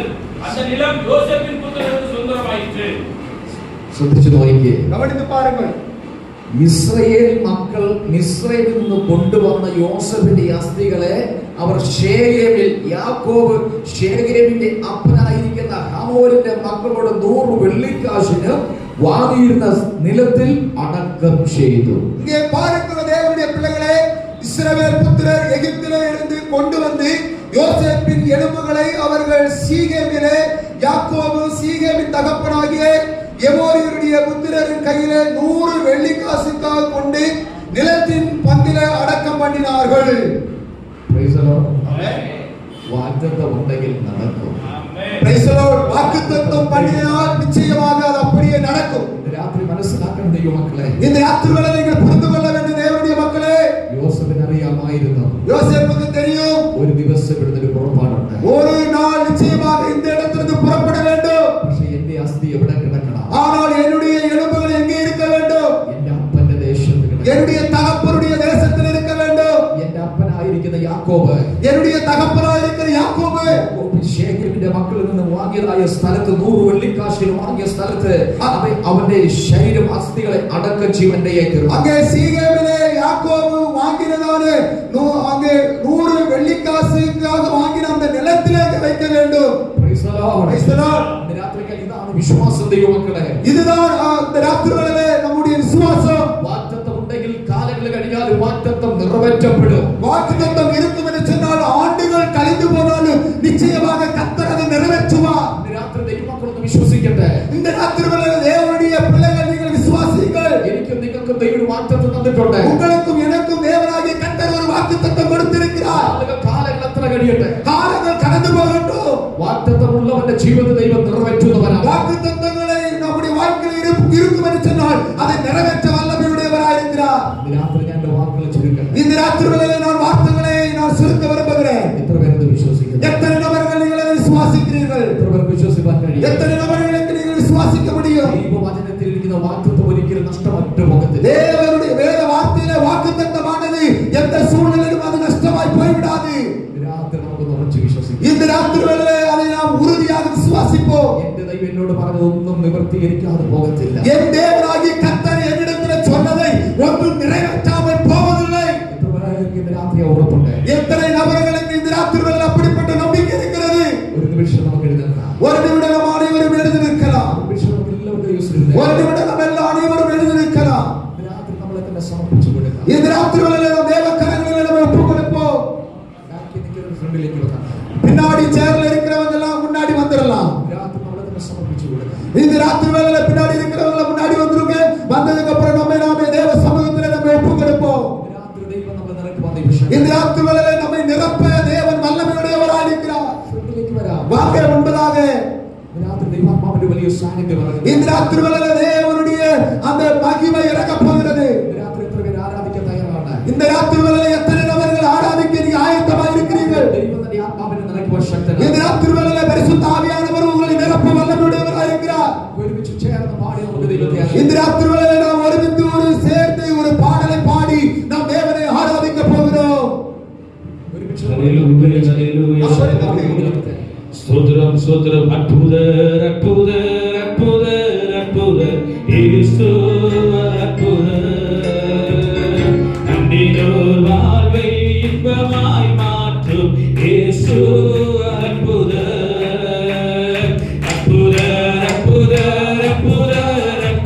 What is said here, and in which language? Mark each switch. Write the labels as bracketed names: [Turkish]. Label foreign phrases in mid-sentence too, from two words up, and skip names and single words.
[Tamil] அந்த நிலம் யோசேப்பின் புத்திரருக்கு சொந்தமாயிற்று. [Malayalam] ശ്രദ്ധിച്ചു നോക്കിയേ. [Tamil] கவனித்து பாருங்கள். [Malayalam] ഇസ്രായേൽ മക്കൾ മിസ്രൈമിൽ നിന്ന് കൊണ്ടുവന്ന യോസേഫിന്റെ അസ്ഥികളെ അവർ ശേഖേമിൽ യാക്കോബ് ശേഖേമിന്റെ അപ്പനായിരിക്കുന്ന ഹമോരിന്റെ മക്കളോട് 100 വെള്ളിക്കാശിന് വാങ്ങിയിരുന്ന നിലത്തിൽ അടക്കം ചെയ്തു. [Tamil] இங்கே பாருங்கள் தேவனுடைய பிள்ளைகளே, இஸ்ரவேல் புத்திரர் எகிப்திலே இருந்து கொண்டு வந்து யோசேப்பின் எலும்புகளை அவர்கள் சீகேமிலே யாக்கோபு சீகேமின் தகப்பனாகிய எமோரியருடைய புத்திரரின் கையிலே 100 வெள்ளிக்காசுக்காக கொண்டு நிலத்தின் பங்கிலே அடக்கம் பண்ணினார்கள். [Malayalam] വാഗ്ദത്തം ഉണ്ടെങ്കിൽ നടക്കും. [Tamil] வாக்குத்தத்தம் பண்ணினால் நிச்சயமாக அது அப்படியே நடக்கும். [Malayalam] രാത്രി മനസ്സിലാക്കണം ദൈവമക്കളെ. [Tamil] இந்த ராத்திரிகளை நீங்கள் புரிந்து கொள்ள வேண்டும் தேவனுடைய மக்களே. [Malayalam] யோசேப்பிന് അറിയാമായിരുന്നു, [Tamil] யோசேப்புக்கு தெரியும் [Malayalam] ഒരു ദിവസം ഇവിടുന്ന് പുറപ്പാടുണ്ട്. [Tamil] ஒரு நாள் நிச்சயமாக இந்த இடத்திலிருந்து புறப்பட வேண்டும். [Malayalam] പക്ഷേ എന്റെ അസ്ഥി എവിടെ കിടക്കണം? [Tamil] ஆனால் என்னுடைய எலும்புகள் எங்கே இருக்க வேண்டும்? [Malayalam] എന്റെ അപ്പന്റെ ദേശത്ത് കിടക്കണം. [Tamil] என்னுடைய தகப்பனுடைய தேசத்தில் இருக்க வேண்டும். [Malayalam] എന്റെ അപ്പനായിരിക്കുന്ന യാക്കോബ്, [Tamil] என்னுடைய தகப்பனாய் இருக்கிற யாக்கோபு [Malayalam] ശേഖേമിന്റെ മക്കളിൽ നിന്ന് വാങ്ങിയതായ സ്ഥലത്ത് 100 വെള്ളിക്കാശിന് വാങ്ങിയ സ്ഥലത്ത് അവന്റെ ശരീരം അസ്ഥികളെ അടക്കം ജീവന്റെ [Tamil] அங்கே சீகேமிலே யாக்கோபு வாங்கினதான அங்கே 100 வெள்ளிக்காசுக்காக வாங்கின அந்த நிலத்திலே வைக்க வேண்டும். [Malayalam] ഇതാണ് വിശ്വാസം ദൈവമക്കളെ. [Tamil] இதுதான் இந்த ராத்திரிகளிலே நம்முடைய விசுவாசம். [Malayalam] വാഗ്ദത്തം ഉണ്ടെങ്കിൽ കാലങ്ങൾ കഴിഞ്ഞാൽ വാഗ്ദത്തം നിറവേറ്റപ്പെടും. [Tamil] வாக்குத்தத்தம் இருக்கும் என்று சொன்னால் ஆண்டுகள் கழிந்து போனாலும் நிச்சயமாக கர்த்தர் அதை நிறைவேற்றுவார். இந்த ராத்திரி [Malayalam] ദൈവമക്കളൊന്ന് വിശ്വസിക്കട്ടെ. [Tamil] இந்த ராத்திரிகளிலே தேவனுடைய பிள்ளைகள் நீங்கள் விசுவாசியுங்கள். [Malayalam] എനിക്കും നിങ്ങൾക്കും ദൈവം വാഗ്ദത്തം തന്നിട്ടുണ്ട്. [Tamil] உங்களுக்கும் எனக்கும் தேவனாகிய கர்த்தர் ஒரு வாக்குத்தத்தம் கொடுத்திருக்கிறார். [Malayalam] കാലങ്ങൾ എത്ര കഴിയട്ടെ, [Tamil] காலங்கள் கடந்து போகட்டும், [Malayalam] വാഗ്ദത്തം ഉള്ളവന്റെ ജീവിത ദൈവം നിറവേറ്റുന്നവനാണ്. [Tamil] வாக்குத்தத்தங்களை நம்முடைய வாழ்க்கையில் இருக்கும் என்று சொன்னால் அதை நிறைவேற்ற வல்லமையுடையவராய் இருக்கிறார். [Malayalam] இந்த രാത്രി ഞാൻ എന്റെ വാക്കുകൾ ചുരുക്കട്ടെ. [Tamil] இந்த ராத்திரிகளிலே நான் வார்த்தைகளை நான் சுருக்க விரும்புகிறேன். [Malayalam] എത്ര പേരത് വിശ്വസിക്കുന്നു? [Tamil] எத்தனை நபர்கள் நீங்கள் அதை விசுவாசிக்கிறீர்கள்? [Malayalam] എത്ര പേർക്ക് വിശ്വസിക്കാൻ കഴിയും? [Tamil] எத்தனை நபர்களுக்கு நீங்கள் விசுவாசிக்க முடியும்? [Malayalam] ദൈവവചനത്തിൽ ഇരിക്കുന്ന വാഗ്ദത്തം ഒരിക്കലും നഷ്ടമറ്റു പോകത്തില്ല. [Tamil] தேவனுடைய வேத வார்த்தையிலே வாக்குத்தத்தமானது எந்த சூழ்நிலையிலும் அது நஷ்டமாய் போய்விடாது. [Malayalam] രാത്രി നമുക്ക് ഉറച്ചു വിശ്വസിക്കാം. [Tamil] இந்த ராத்திரிகளிலே அதை நாம் உறுதியாக விசுவாசிப்போம். [Malayalam] എന്റെ ദൈവം എന്നോട് പറഞ്ഞതൊന്നും നിവർത്തീകരിക്കാതെ പോകത്തില്ല. [Tamil] என் தேவனாகிய கர்த்தர் என்னிடத்தில் சொன்னதை ஒன்றும் நிறைவேற்றாமல் போவதில்லை. [Malayalam] എത്ര പേർക്ക് ഇന്ന് രാത്രി ഉറപ്പുണ്ട്? [Tamil] எத்தனை நபர்களுக்கு இந்த ராத்திரிகளில் அப்படிப்பட்ட நம்பிக்கை இருக்கிறது? [Malayalam] ഒരു നിമിഷം നമുക്ക് എഴുന്നേൽക്കാം. [Tamil] ஒரு நிமிடம் நாம் அனைவரும் எழுந்து நிற்கலாம். [Malayalam] ഒരു നിമിഷം നമുക്ക് എല്ലാവർക്കും യേശുവിനെ [Tamil] ஒரு நிமிடம் நாம் எல்லா அனைவரும் எழுந்து நிற்கலாம். [Malayalam] ഇന്ന് രാത്രി നമ്മളെ തന്നെ സമർപ്പിച്ചു കൊടുക്കാം. [Tamil] இந்த ராத்திரிகளில் நாம் தேவ கரங்களில் நம்ம ஒப்புக் கொடுப்போம். [Malayalam] ബാക്കി നിൽക്കുന്ന ഫ്രണ്ടിലേക്ക് വെക്കാം. [Tamil] பின்னாடி சேர்ல இருக்கிறவங்க எல்லாம் முன்னாடி வந்துடலாம். [Malayalam] രാത്രി നമ്മളെ തന്നെ സമർപ്പിച്ചു കൊടുക്കാം. [Tamil] இந்த ராத்திரிகளில் பின்னாடி இருக்கிறவங்க முன்னாடி வந்துருங்க. வந்ததுக்கு அப்புறம் நாமே தேவ சமூகத்தில் நம்ம ஒப்புக் கொடுப்போம். [Malayalam] രാത്രി ദൈവം നമ്മളെ നിറയ്ക്കുവാൻ ദൈവം [Tamil] இந்த ராத்திரிகளில் நம்மை நிரப்ப தேவன் வல்லமையுடையவராய் இருக்கிறார். [Malayalam] ഫ്രണ്ടിലേക്ക് വരാം. [Tamil] வாங்க முன்பதாக [Malayalam] രാത്രി ദൈവാത്മാവിന്റെ വലിയ സാന്നിധ്യം ഇറങ്ങും. [Tamil] இந்த ராத்திரிகளில் தேவனுடைய அந்த மகிமை இறங்கப் போகிறது. [Malayalam] രാത്രി എത്ര പേര് ആരാധിക്കാൻ തയ്യാറാണ്? [Tamil] இந்த ராத்திரிகளில் எத்தனை நபர்கள் ஆராதிக்க நீ ஆயத்தமாக இருக்கிறீர்கள்? [Malayalam] ദൈവം തന്റെ ആത്മാവിനെ നിറയ്ക്കുവാൻ ശക്തനാണ്. [Tamil] இந்த ராத்திரிகளில் பரிசுத்த ஆவியானவர் உங்களை நிரப்ப வல்லமையுடையவராய் இருக்கிறார். [Malayalam] ഒരുമിച്ച് ചേർന്ന് പാടി നമുക്ക് ദൈവത്തെ ആരാധിക്കാം. [Tamil] இந்த ராத்திரிகளில் நாம் ஒருமித்து சேர்ந்து ஒரு பாடலை பாடி நாம் தேவனை ஆராதிக்க போகிறோம். [Malayalam] ഒരുമിച്ച് [Tamil] ஸ்தோத்திரம் ஸ்தோத்திரம் அற்புதர் அற்புதர் அற்புதர் அற்புதர் இயேசு அற்புதர் நம்பினோர் வாழ்வை இன்பமாய் மாற்றும் இயேசு அற்புதர் அற்புதர் அற்புதர் அற்புதர்